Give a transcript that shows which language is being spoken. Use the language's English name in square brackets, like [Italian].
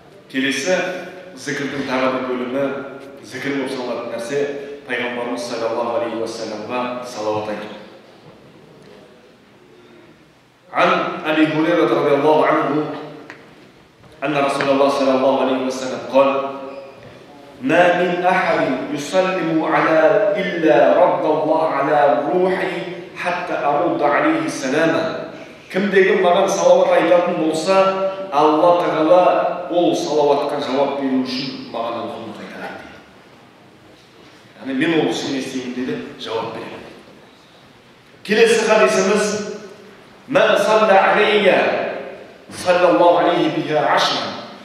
[Kazakh] Келесі зікірдің тағы бір бөлімі, зікір болып саналатын нәрсе пайғамбарымыз саллаллаху алейхи уассаламға салауат айту. [Arabic] عن أبي هريرة رضي الله عنه أن رسول الله صلى الله عليه وسلم قال: ما من أحد يسلم إلا رد الله على روحي حتى أرد عليه السلام. [Kazakh] Кімдегі маған салауат айтатын болса, Алла Тағала ол салауатқа жауап беру үшін маған рухын қайтарады. Яғни мен ол үшін не істеймін деді, жауап беремін. Келесі хадисіміз: [Arabic] "Ман салла алейя саллаллаху алейхи биха ашран".